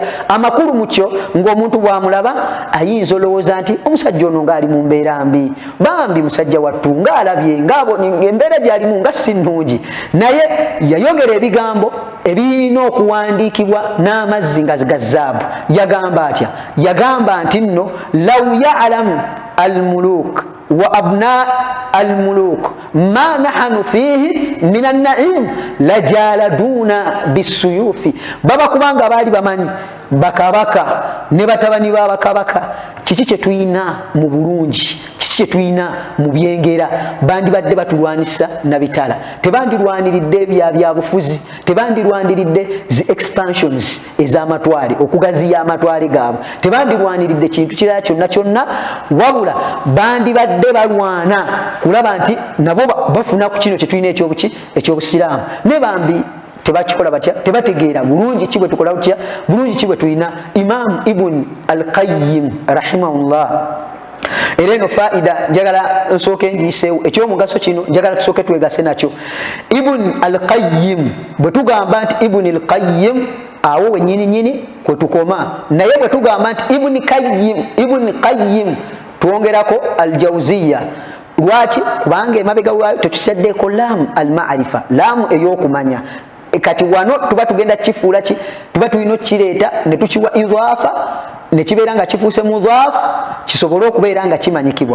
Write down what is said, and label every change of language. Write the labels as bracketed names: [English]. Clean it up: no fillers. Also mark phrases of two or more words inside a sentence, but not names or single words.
[Ganda] Amakulu mu kyo ng'omuntu bw'amulaba ayinza olowooza nti omusajja ono ng'ali mu mbeera mbi, bambi musajja wattu ng'alabye ng'embeera gy'alimu nga si nnungi. Naye yayogera ebigambo ebirina okuwandiikibwa n'amazzi nga ga zaabu. Yagamba atya? Yagamba nti nno [Arabic] لو يعلم الملوك وأبناء الملوك ما نحن فيه من النعيم لجالدونا بالسيوف. [Ganda] Baba kubanga baali bamanyi bakabaka ne batabani ba bakabaka kiki kye tuyina mu bulungi, kiki kye tuyina mu byengera, bandibadde batulwanisa na bitala. Tebandirwaniridde bya bufuzi, tebandirwaniridde zi expansions ez'amatwale, okugaziya amatwale gaabwe, tebandirwaniridde kintu kirala kyonna, wabula bandibadde balwana kulaba nti nabo bafuna ku kino kye tulina ekyobusiraamu. Ne bambi tebakikola batya, tebategeera bulungi ki bwe tukola butya, bulungi ki bwe tulina. Imam Ibn al-Qayyim rahimahullah, era eno faida njagala nsooke ngiyiseewo, ekyomugaso kino njagala tusooke twegase nakyo. Ibn al-Qayyim, bwe tugamba nti Ibn al-Qayyim awo wennyini kwe tukoma, naye bwe tugamba nti Ibn Qayyim twongerako al-Jawziyya. Lwaki? Kubanga emabega waayo tetusaddeeko laamu al-ma'rifa, laamu ey'okumanya. Kati wano tuba tugenda kifuula ki, tuba tulina kireeta ne tukiwa idhaafa, ne kibeera nga kifuuse mudhaafu, kisobole okubeera nga kimanyikibwa.